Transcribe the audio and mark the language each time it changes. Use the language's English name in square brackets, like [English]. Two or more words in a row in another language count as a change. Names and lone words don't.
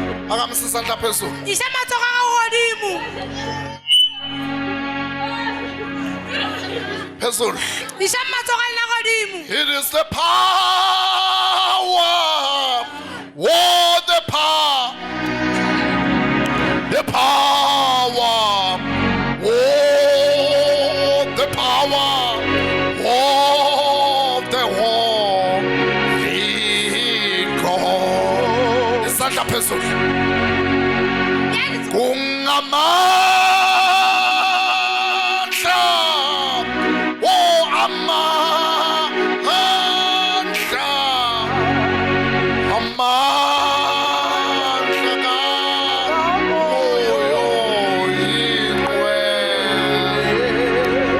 [Zulu] Akamsisandla phezulu. [Tswana] Isa matsogo a godimo. [Zulu] Phezulu. [Tswana] Isa matsogo a godimo. [English] It is the power. Oh, the power. The power. Oh, the power. Oh, the holy God. [Zulu] Isandla phezulu. Kungamandla. Oh, amandla. Amandla kaMoya Oyingcwele.